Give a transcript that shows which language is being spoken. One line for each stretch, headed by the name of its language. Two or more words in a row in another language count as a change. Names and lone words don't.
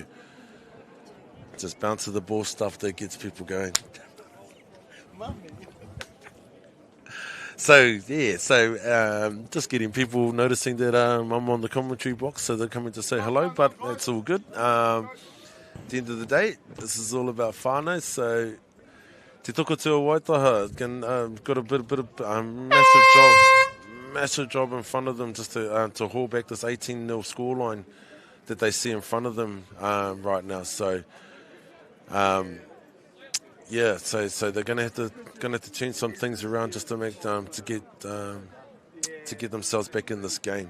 English: Just bounce to the ball stuff that gets people going. So just getting people noticing that I'm on the commentary box, so they're coming to say hello, but that's all good. At the end of the day, this is all about whānau, so
Māori: te toko te o Waitaha
English: got a bit of massive job in front of them just to haul back this 18-0 scoreline that they see in front of them right now. So so they're going to have to change some things around just to make to get themselves back in this game.